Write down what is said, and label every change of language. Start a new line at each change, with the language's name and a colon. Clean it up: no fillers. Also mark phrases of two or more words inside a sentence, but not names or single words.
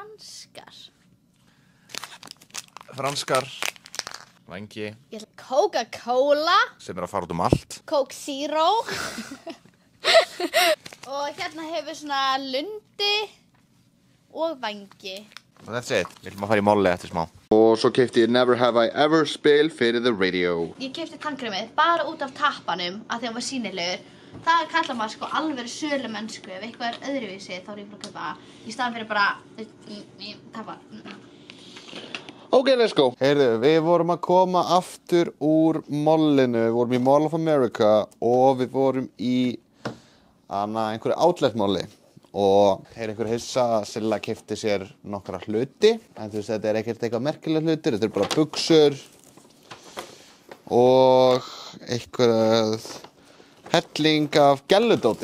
Icelandic: Franskar. Vangi. Ég ætla Coca-Cola. Sem er að fara út allt. Coke Zero. Og hérna hefur svona lundi og vangi.
English: Og that's it.
Icelandic: Við ætlum að fara í molli eftir smá. Og svo keypti ég Never Have I Ever spil fyrir
English: the radio.
Icelandic: Ég keypti tannkremið bara út af tappanum af því að hann var sýnilegur. Það kallar maður sko alveg sölumennsku. Ef eitthvað er öðruvísi þá er ég bara að kaupa í staðan fyrir bara tappan.
English: Ok, let's go.
Icelandic: Heyrðu, við vorum að koma aftur úr mollinu. Við vorum í Mall of America og við vorum í einhverju outlet molli. Og einhver hissa að Silla keypti sér nokkra hluti. En þú veist, þetta er ekkert eitthvað merkilega hlutir. Þetta er bara buxur og eitthvað helling af gelludóti.